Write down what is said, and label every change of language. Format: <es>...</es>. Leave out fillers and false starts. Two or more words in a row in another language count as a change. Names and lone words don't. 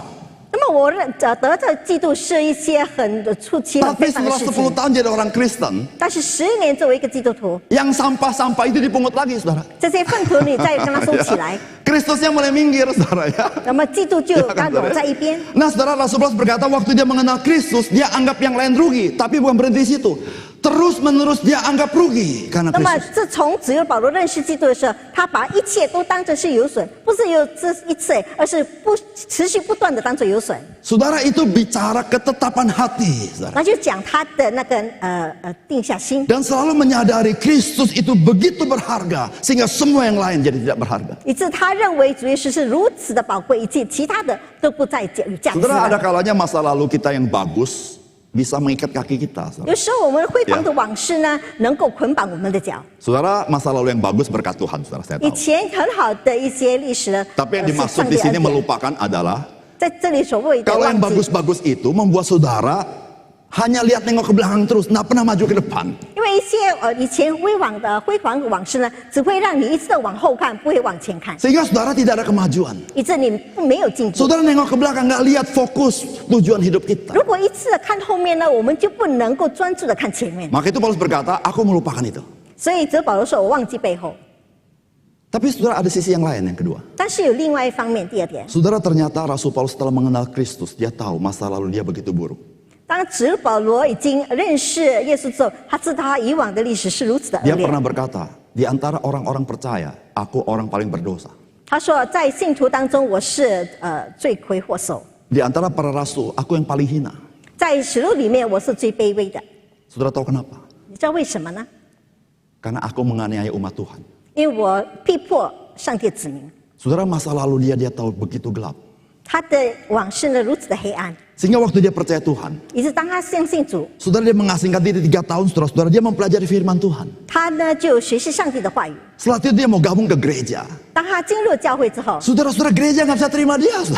<zh>那么我得到嫉妒是一些很出奇很</zh> <id>Tapi</id> <zh>非常的</zh> <id>setelah</id> <zh>事 10 情，</zh> <id>tahun jadi orang Kristen,</id> <zh>但是10年作为一个基督徒，</zh> <id>yang sampah-sampah itu dipungut lagi, saudara.</id> <zh>这些粪土你再跟他收起来，</zh> <id>Kristusnya mulai minggir, saudara ya.</id> <zh>那么嫉妒就</zh> <id>Ya</id> <zh>刚</zh> <id>kan,</id> <zh>躲</zh> <id>saudara?</id> <zh>在一边。</zh> <id>Nah, saudara, Rasul Paulus berkata waktu dia mengenal Kristus, dia anggap yang lain rugi, tapi bukan berhenti di situ. Terus menerus dia anggap rugi karena</id> <zh>那么</zh> <id>Kristus.</id> <zh>自从只有保罗认识基督的时候，他把一切都当成是有损，不是有这一次，而是持续不断的当做有损。</zh> <id>Saudara, itu bicara ketetapan hati, saudara.</id> <zh>那就讲他的那个定下心，</zh> <id>Dan selalu menyadari Kristus itu begitu berharga sehingga semua yang lain jadi tidak berharga.</id> <zh>以致他认为主耶稣是如此的宝贵，以及其他的都不再有价值</zh> <id>Saudara, ada</id> <zh>了。</zh> <id>kalanya masa lalu kita yang bagus bisa mengikat kaki kita, saudara.</id> <zh>有时候我们辉煌的往事呢，能够捆绑我们的脚。</zh> <id>Saudara, masa lalu yang bagus berkat Tuhan, saudara, saya</id> <zh>以</zh> <id>tahu.</id> <zh>前很好的一些历史呢，</zh> <id>Tapi yang</id> <zh>是</zh> <id>dimaksud</id> <zh>上</zh> <id>di</id> <zh>帝</zh> <id>sini</id> <zh>恩典。</zh> <id>melupakan adalah</id> <zh>在这里所谓的</zh> <id>kalau yang</id> <zh>忘记，</zh> <id>bagus-bagus itu membuat saudara hanya lihat nengok ke belakang terus, nggak pernah maju ke depan.</id> <zh>因为一些以前辉煌的往事呢，只会让你一直的往后看，不会往前看，</zh> <id>Sehingga saudara tidak ada kemajuan.</id> <zh>以致你没有进步。</zh> <id>Saudara nengok ke belakang nggak lihat fokus tujuan hidup kita.</id> <zh>如果一次的看后面呢，我们就不能够专注的看前面。</zh> <id>Maka itu Paulus berkata, aku melupakan itu.</id> <zh>所以则保罗说：“我忘记背后。</zh> <id>Tapi saudara ada sisi yang lain yang kedua. ”</id> <zh>但是有另外一方面，第二点，</zh> <id>Saudara ternyata Rasul Paulus setelah mengenal Kristus, dia tahu masa lalu dia begitu buruk.</id> <zh>当使保罗已经认识耶稣之后，他知道他以往的历史是如此的恶</zh> <id>Dia</id> <zh>劣。</zh> <id>pernah berkata, di antara orang-orang percaya, aku orang paling berdosa.</id> <zh>他说，在信徒当中，我是罪魁祸首；</zh> <id>Di antara para rasul, aku yang paling hina.</id> <zh>在使徒里面，我是最卑微的。</zh> <id>Saudara tahu kenapa?</id> <zh>你知道为什么呢？</zh> <id>Karena aku menganiaya umat Tuhan.</id> <zh>因为我逼迫上帝的子民，</zh> <id>Saudara, masa lalu dia tahu begitu gelap.</id> <zh>他的往事呢如此的黑暗，</zh> <id>Sehingga waktu dia percaya Tuhan,</id> <zh>以致当他相信主，</zh> <id>saudara dia mengasingkan diri 3 tahun, saudara-saudara dia mempelajari firman Tuhan.</id> <zh>他呢就学习上帝的话语。</zh> <id>Setelah itu dia mau gabung ke gereja.</id> <zh>当他进入教会之后，</zh> <id>Saudara-saudara gereja nggak bisa terima dia, saudara.</id>